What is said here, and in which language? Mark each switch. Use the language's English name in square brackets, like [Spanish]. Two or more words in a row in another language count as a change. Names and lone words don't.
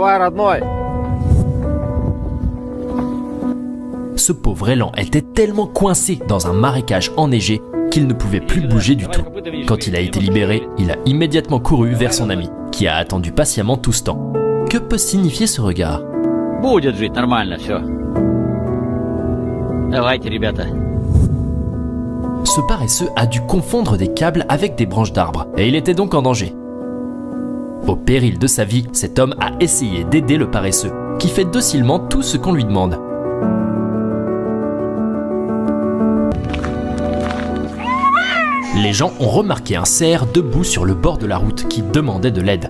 [French] Ce pauvre élan était tellement coincé dans un marécage enneigé qu'il ne pouvait plus bouger du tout. Quand il a été libéré, il a immédiatement couru vers son ami, qui a attendu patiemment tout ce temps. Que peut signifier ce regard? [Russian] Будет жить нормально, все. Давайте, ребята. [French] Ce paresseux a dû confondre des câbles avec des branches d'arbres, et il était donc en danger. Au péril de sa vie, cet homme a essayé d'aider le paresseux, qui fait docilement tout ce qu'on lui demande. Les gens ont remarqué un cerf debout sur le bord de la route qui demandait de l'aide.